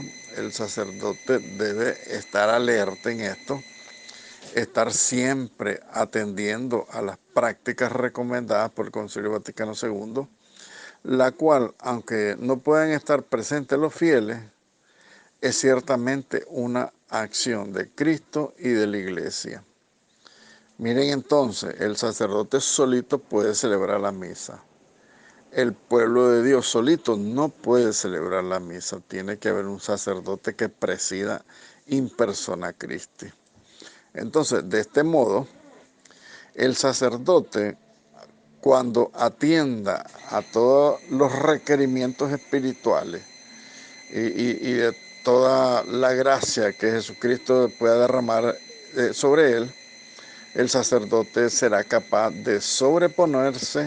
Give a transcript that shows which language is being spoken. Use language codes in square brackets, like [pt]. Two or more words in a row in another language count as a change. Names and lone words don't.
[es] El sacerdote debe estar alerta en esto, estar siempre atendiendo a las prácticas recomendadas por el Concilio Vaticano II, la cual, aunque no puedan estar presentes los fieles, es ciertamente una acción de Cristo y de la Iglesia. Miren entonces, el sacerdote solito puede celebrar la misa. El pueblo de Dios solito no puede celebrar la misa. Tiene que haber un sacerdote que presida [la] in persona Christi. [es] Entonces, de este modo, el sacerdote, cuando atienda a todos los requerimientos espirituales y de toda la gracia que Jesucristo pueda derramar sobre él, el sacerdote será capaz de sobreponerse